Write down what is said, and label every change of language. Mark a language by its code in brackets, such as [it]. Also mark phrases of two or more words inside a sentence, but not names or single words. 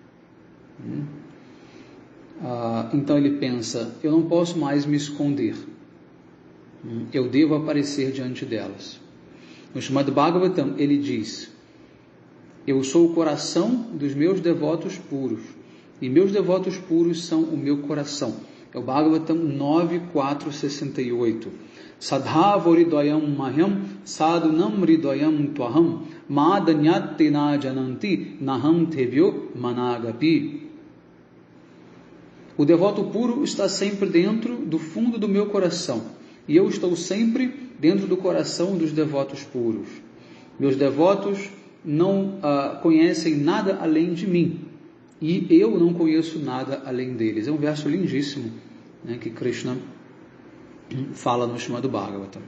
[pt] Então ele pensa: eu não posso mais me esconder, eu devo aparecer diante delas. No Srimad Bhagavatam ele diz: eu sou o coração dos meus devotos puros, e meus devotos puros são o meu coração. É o Bhagavatam 9.468. [sa] साधवोहृदयं मह्यं साधूनां हृदयं त्वहं मदन्यत्ते न जानन्ति नाहं तेभ्यो मनागपि. [pt] O devoto puro está sempre dentro do fundo do meu coração, e eu estou sempre dentro do coração dos devotos puros. Meus devotos não conhecem nada além de mim, e eu não conheço nada além deles. É um verso lindíssimo, né, que Krishna fala no Srimad Bhagavatam.